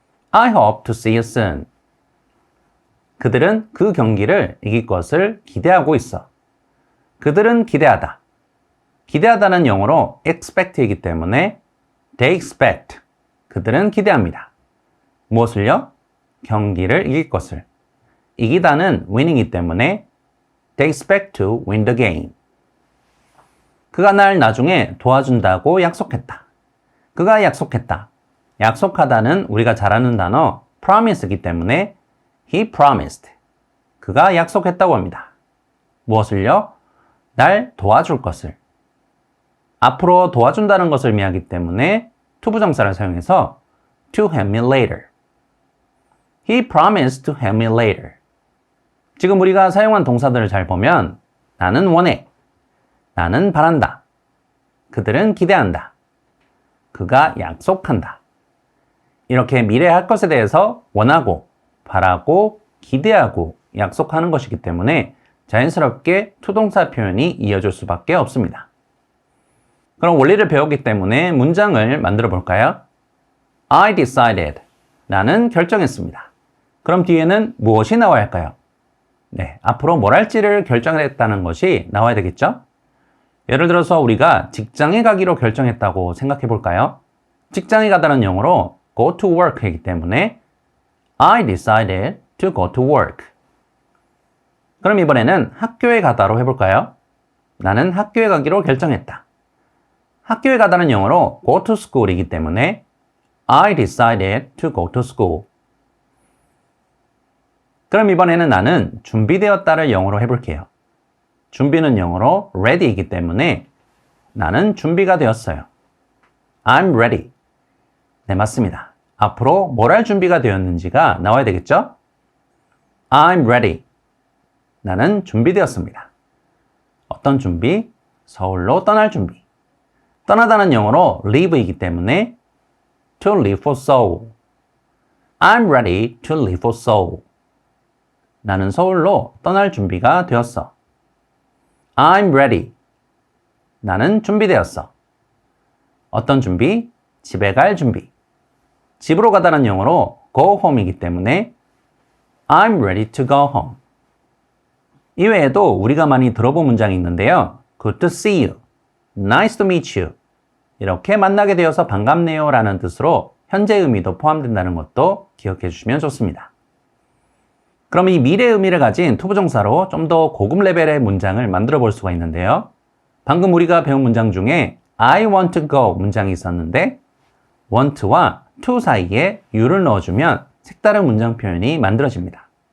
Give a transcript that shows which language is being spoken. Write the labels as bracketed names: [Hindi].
[English] I hope to see you soon. [Korean] 그들은 그 경기를 이길 것을 기대하고 있어. 그들은 기대하다. 기대하다는 영어로 expect이기 때문에 [English] they expect. [Korean] 그들은 기대합니다. 무엇을요? 경기를 이길 것을. 이기다는 winning이기 때문에 [English] they expect to win the game. [Korean] 그가 날 나중에 도와준다고 약속했다. 그가 약속했다. 약속하다는 우리가 잘 아는 단어 promise이기 때문에 [English] he promised. [Korean] 그가 약속했다고 합니다. 무엇을요? 날 도와줄 것을. 앞으로 도와준다는 것을 의미하기 때문에 투부정사를 사용해서 [English] to help me later. He promised to help me later. [Korean] 지금 우리가 사용한 동사들을 잘 보면 나는 원해. 나는 바란다. 그들은 기대한다. 그가 약속한다. 이렇게 미래에 할 것에 대해서 원하고, 바라고, 기대하고, 약속하는 것이기 때문에 자연스럽게 투동사 표현이 이어질 수밖에 없습니다. 그럼 원리를 배웠기 때문에 문장을 만들어 볼까요? [English] I decided. [Korean] 나는 결정했습니다. 그럼 뒤에는 무엇이 나와야 할까요? 네, 앞으로 뭘 할지를 결정했다는 것이 나와야 되겠죠? 예를 들어서 우리가 직장에 가기로 결정했다고 생각해 볼까요? 직장에 가다는 영어로 go to work이기 때문에 [English] I decided to go to work. [Korean] 그럼 이번에는 학교에 가다로 해볼까요? 나는 학교에 가기로 결정했다. 학교에 가다는 영어로 go to school이기 때문에 [English] I decided to go to school. [Korean] 그럼 이번에는 나는 준비되었다를 영어로 해볼게요. 준비는 영어로 ready이기 때문에 나는 준비가 되었어요. [English] I'm ready. [Korean] 네, 맞습니다. 앞으로 뭘 할 준비가 되었는지가 나와야 되겠죠? [English] I'm ready. [Korean] 나는 준비되었습니다. 어떤 준비? 서울로 떠날 준비. 떠나다는 영어로 leave이기 때문에 [English] to leave for Seoul. I'm ready to leave for Seoul. [Korean] 나는 서울로 떠날 준비가 되었어. [English] I'm ready. [Korean] 나는 준비되었어. 어떤 준비? 집에 갈 준비. 집으로 가다는 영어로 go home이기 때문에 [English] I'm ready to go home. [Korean] 이외에도 우리가 많이 들어본 문장이 있는데요. [English] good to see you, nice to meet you. [Korean] 이렇게 만나게 되어서 반갑네요 라는 뜻으로 현재 의미도 포함된다는 것도 기억해 주시면 좋습니다. 그럼 이 미래 의미를 가진 투부정사로 좀 더 고급 레벨의 문장을 만들어 볼 수가 있는데요. 방금 우리가 배운 문장 중에 [English] I want to go [Korean] 문장이 있었는데 want와 to 사이에 you를 넣어주면 색다른 문장 표현이 만들어집니다.